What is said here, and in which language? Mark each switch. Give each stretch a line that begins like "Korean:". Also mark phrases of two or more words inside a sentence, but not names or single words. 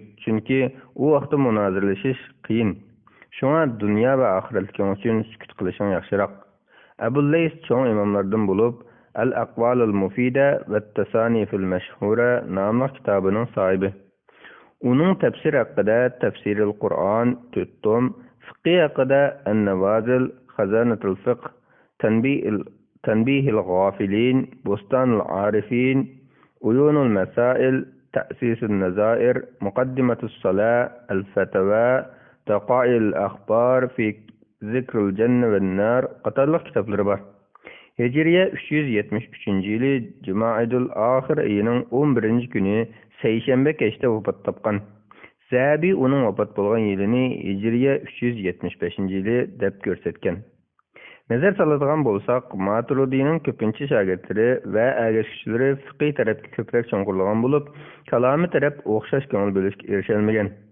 Uzbek: Chunki u vaqtda munozirlashish qiyin. Shunga dunyo va oxiratga uchun sukut qilishing yaxshiroq. Abul Lays cho'ng imomlardan bo'lib, Al-Aqval al-Mufida va Tasani fil Mashhura nomli kitobining sohibi. Uning tafsir haqida Tafsirul Qur'on 4 tom, fiqh haqida An-Nawazil, Khazanatul Fiqh, Tanbihil Ghafilin, Bustanul Arifin, Uyunul Masail, Ta'sisul Nazair, Muqaddimatus Salah, Al-Fatawa, Taqa'il Akhbar fi Zikrul Janna wan Nar qatorliq kitoblari bor. Hijriya 373-yili Jumaadul Oxir ayining 11-kuni seshanba kechda vafot topgan. Zabi uning vafot bo'lgan yilini Hijriya 375-yili deb ko'rsatgan. Nazar soladigan bo'lsak, Maturidining ko'pincha shogirdlari va agashchilari fiqh tarafga ko'proq cho'nqurlagan bo'lib, kalomi taraf o'xshash ko'ngil bo'lishga erisholmagan.